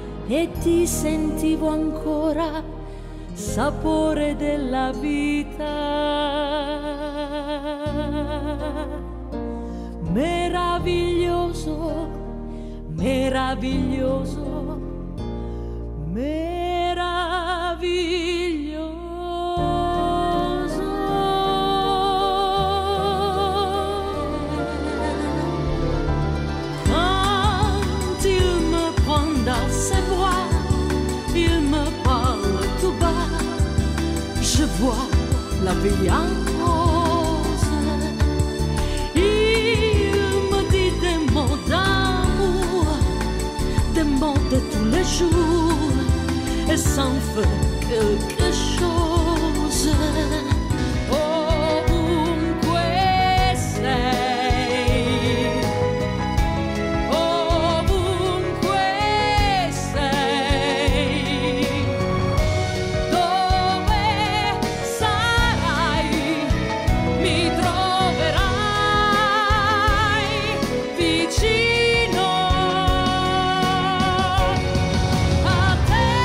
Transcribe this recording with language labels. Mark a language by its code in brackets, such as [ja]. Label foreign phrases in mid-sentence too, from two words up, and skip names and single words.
[it] e ti sentivo ancora sapore della vita. Meraviglioso, meraviglioso, meraviglioso. [fr] Quand il me prend dans ses bras, il me parle tout bas, je vois la vie en rose. Il me dit des mots d'amour, des mots de tous les jours, et ça me fait quelque chose. [it] Ovunque sei, ovunque sei, dove sarai mi troverai vicino a te.